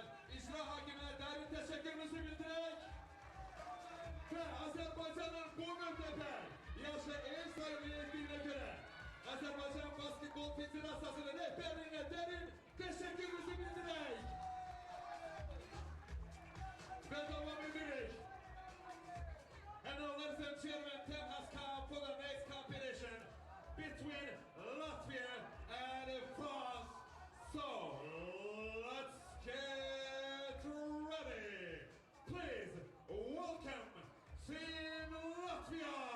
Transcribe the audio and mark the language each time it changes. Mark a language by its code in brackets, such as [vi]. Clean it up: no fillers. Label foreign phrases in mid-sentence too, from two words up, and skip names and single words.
[az] icra hakiminə dərin təşəkkürümüzü bildirək və Azərbaycanın bu müddətə yaşa ev sahibi etdiyinə görə Azərbaycan Basketbol Federasiyasının rəhbərliyinə dərin təşəkkürümüzü bildirək və davam edirik. [en] And now, ladies and gentlemen, time has come for the next competition between Latvia and France. So, let's get ready. Please welcome Team Latvia.